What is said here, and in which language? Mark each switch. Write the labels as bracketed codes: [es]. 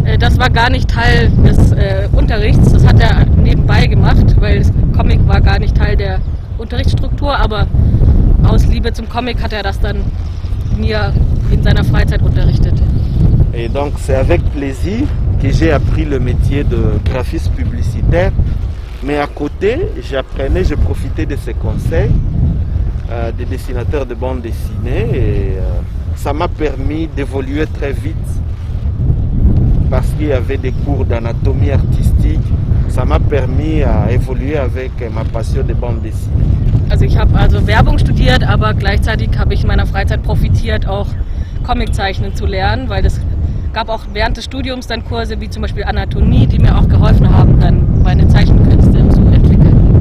[de] Das war gar nicht Teil des Unterrichts, das hat er nebenbei gemacht, weil das Comic war gar nicht Teil der Unterrichtsstruktur, aber aus Liebe zum Comic hat er das dann mir in seiner Freizeit unterrichtet. [fr] Et donc c'est avec plaisir que j'ai appris le métier de graphiste publicitaire, mais à côté j'apprenais, je profitais de ses conseils des dessinateurs de bande dessinée et ça m'a permis d'évoluer très vite parce qu'il y avait des cours d'anatomie artistique. Ça m'a permis à évoluer avec ma passion de bande dessinée. [de] Also ich habe also Werbung studiert, aber gleichzeitig habe ich in meiner Freizeit profitiert, auch Comiczeichnen zu lernen, weil es gab auch während des Studiums dann Kurse wie zum Beispiel Anatomie, die mir auch geholfen haben, dann meine Zeichenkünste zu entwickeln.